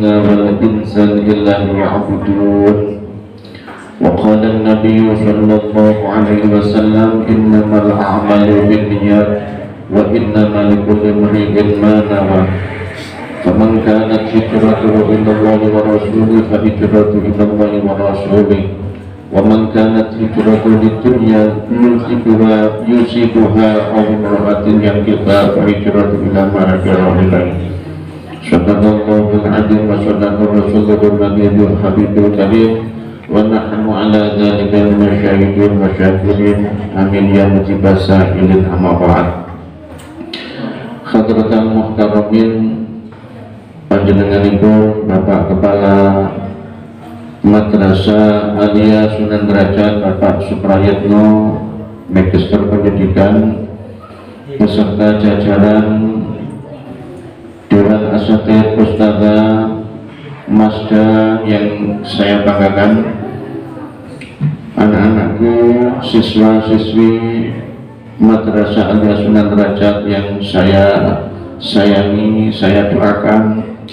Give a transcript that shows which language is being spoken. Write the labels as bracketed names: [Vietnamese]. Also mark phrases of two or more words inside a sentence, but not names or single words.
[Arabic] والإنس إلا ليعبدون وقال النبي صلى الله عليه وسلم إنما الأعمال بالنيات وإنما لكل امرئ ما نوى فمن كانت هجرته إلى الله ورسوله فهجرته إلى الله ورسوله ومن كانت هجرته للدنيا يصيبها أو امرأة ينكحها فهجرته إلى ما هاجر إليه. صدق الله العظيم وصدق رسوله النبي الحبيب الكريم ونحن على ذلك من الشاهدين والشاكرين آمين يا مجيب السائلين أما بعد. حضرة المحترمين, [Indonesian] panjenenganipun Bapak Kepala Madrasah Aliyah Sunan Derajat Bapak Suprayitno, Magister Pendidikan, beserta jajaran Dewan Asatidz Ustadzah Masda yang saya banggakan, anak-anakku, siswa-siswi Madrasah Aliyah Sunan Derajat yang saya sayangi, saya doakan.